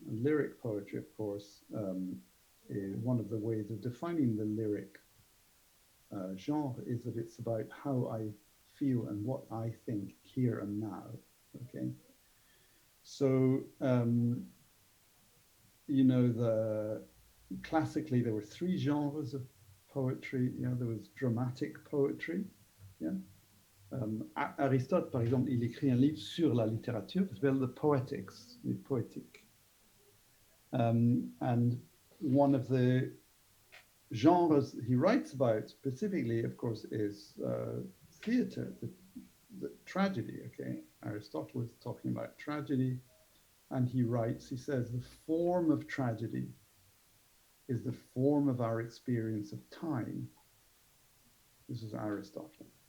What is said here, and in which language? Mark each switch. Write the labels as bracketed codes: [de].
[en] And lyric poetry, of course, is one of the ways of defining the lyric genre is that it's about how I feel and what I think here and now. Okay, so you know, classically there were three genres of poetry. You know, there was dramatic poetry. Yeah. [fr] Aristote, par exemple, il écrit un livre sur la littérature qui s'appelle The Poetics, the Poetic. [en] And one of the genres he writes about specifically, of course, is theater, the tragedy. Okay, Aristotle is talking about tragedy, and he says, the form of tragedy is the form of our experience of time. This is Aristotle.